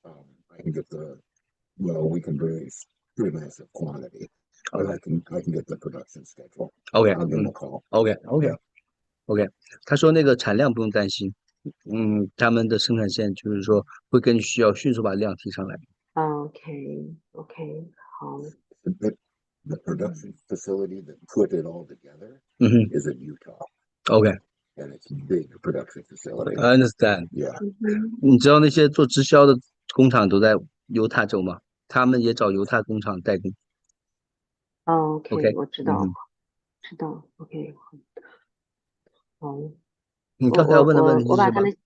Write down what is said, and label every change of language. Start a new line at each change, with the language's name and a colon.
English: I can get we can produce pretty massive quantity. I can get the production schedule. OK， I'll give them a call.
Chinese: OK，他说那个产量不用担心，他们的生产线就是说会根据需要迅速把量提上来。 OK，好。
English: The production facility that put it all together is in Utah. OK. And it's a big production facility. I understand. Yeah.
Chinese: 你知道那些做直销的工厂都在犹他州吗？他们也找犹他工厂代工。 OK， 我知道。OK， 好。你刚才问的问题是什么？